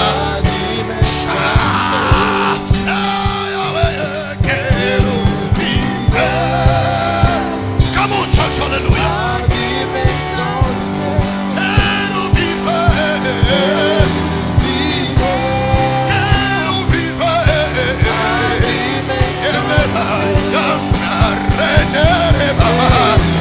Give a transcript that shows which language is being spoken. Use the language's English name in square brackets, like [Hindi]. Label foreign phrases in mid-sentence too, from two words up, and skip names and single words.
[Portuguese] Quero viver. [English] Come on, church, [Portuguese] hallelujah. Quero viver. Quero viver. Rede Baba.